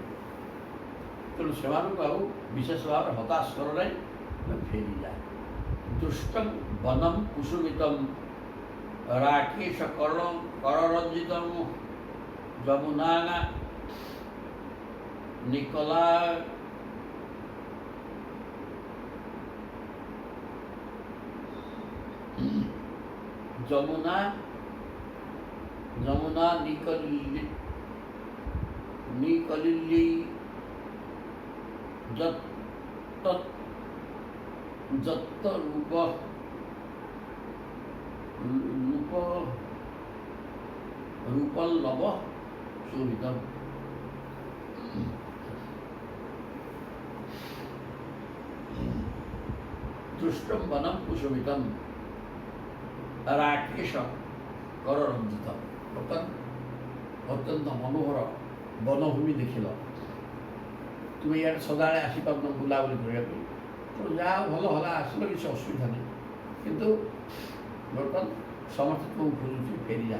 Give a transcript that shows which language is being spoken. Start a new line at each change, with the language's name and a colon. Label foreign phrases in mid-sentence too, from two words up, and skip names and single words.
Odia: ତେଣୁ ସେମାନଙ୍କୁ ଆଉ ବିଶେଷ ଭାବରେ ହତାଶ କର ନାହିଁ, ଫେରିଯାଏ।
Sanskrit: ଦୁଷ୍ଟଂ ବନಂ କୁସୁମିତଂ ରାକେଶ କରରଞ୍ଜିତଂ ଯମୁନା ନିକଲା যমুনা নিকলিল্লি যত্ত রূপল্লব শোভিতম। দৃষ্টম বনম কুসুমিতম ରାକେଶ କରରଞ୍ଜିତ।
Odia: ବର୍ତ୍ତମାନ ଅତ୍ୟନ୍ତ ମନୋହର ବନଭୂମି ଦେଖିଲ। ତୁମେ ଇଆଡ଼େ ସଦାବେଳେ ଆସିପାରୁନ ବୁଲାବୁଲି କରିବା ପାଇଁ। ତେଣୁ ଯାହା ଭଲ ହେଲା, ଆସିଲ, କିଛି ଅସୁବିଧା ନାହିଁ। କିନ୍ତୁ ବର୍ତ୍ତମାନ ସମସ୍ତେ ତୁମକୁ ଖୋଜୁଛି, ଫେରିଯା।